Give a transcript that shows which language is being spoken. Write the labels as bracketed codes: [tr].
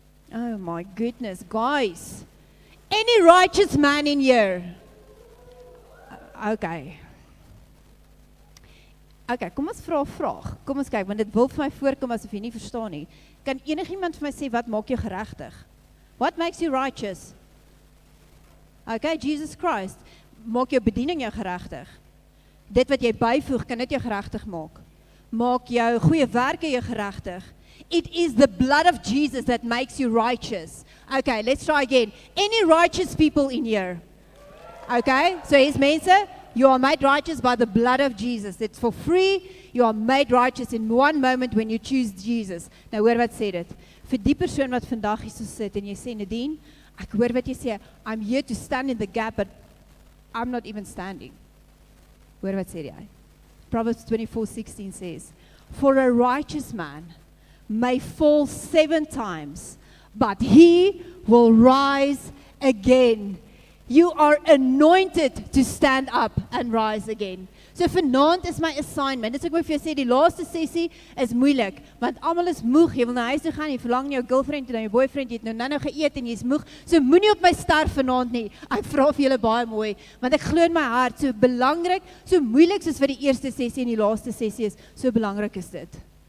[en] Oh my goodness, guys, any righteous man in here? [af] Okay, kom ons vra 'n vraag, kom ons kyk, want dit wil vir my voorkom asof jy nie verstaan nie. Kan enigiemand vir my sê, wat maak jou geregtig? [en] What makes you righteous? [af] Okay, Jesus Christ, maak jou bediening jou geregtig? Dit wat jy byvoeg, kan dit jou geregtig maak? Maak jou goeie werke jou geregtig? [en] It is the blood of Jesus that makes you righteous. Okay, let's try again. Any righteous people in here? Okay, so his mense, you are made righteous by the blood of Jesus. It's for free. You are made righteous in one moment when you choose Jesus. [af] Nou hoor wat sê dit. Vir die persoon wat vandag hier so sit en jy sê, Nadine, ek hoor wat jy sê, [en] I'm here to stand in the gap, but I'm not even standing. [af] Hoor wat sê hy? [en] Proverbs 24:16 says, for a righteous man may fall 7 times, but he will rise again. You are anointed to stand up and rise again. [af] So vanaand is my assignment, dis ek moet vir jou sê, die laaste sessie is moeilik, want almal is moeg, jy wil na huis toe gaan, jy verlang jou girlfriend en jou boyfriend, jy het nou geëet en jy is moeg, so moenie op my sterf vanaand nie, ek vra vir julle baie mooi, want ek glo in my hart, so belangrik, so moeilik soos wat die eerste sessie en die laaste sessie is, so belangrik is dit.